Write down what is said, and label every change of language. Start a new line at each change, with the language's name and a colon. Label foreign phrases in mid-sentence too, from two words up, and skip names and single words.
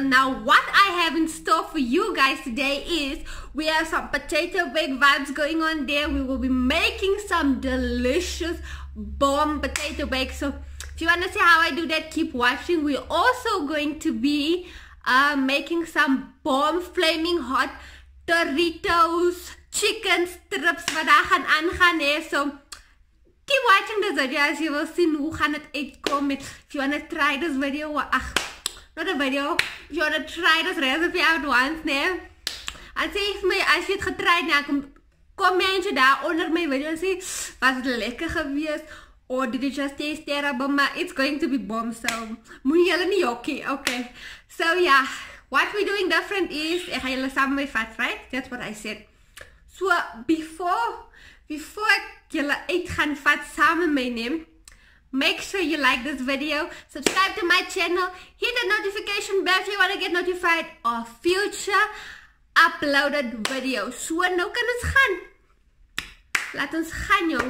English: Now what I have in store for you guys today is we have some potato bake vibes going on there. We will be making some delicious bomb potato bake. So if you want to see how I do that, keep watching. We're also going to be making some bomb flaming hot Doritos chicken strips
Afrikaans: wat daar gaan aangaan hè.
English: So keep watching this video as you will see
Afrikaans: hoe gaan het uitkom.
English: If you want to try this video, not a video, if you want to try this recipe out once,
Afrikaans: nee. En sê vir my as jy het getry, nou kommentjie daar onder my video en sê was dit lekker geweest
English: or did it just taste terrible? Maar it's going to be bomb, so
Afrikaans: moet julle nie jokkie,
English: okay. So yeah, what we're doing different is
Afrikaans: ek gaan julle saam mee vat,
English: right? That's what I said. So before
Afrikaans: ek julle uit gaan vat saam met my neem,
English: make sure you like this video, subscribe to my channel, hit the notification bell if you want to get notified of future uploaded videos.
Afrikaans: So nou kan ons gaan. Laat ons gaan jong.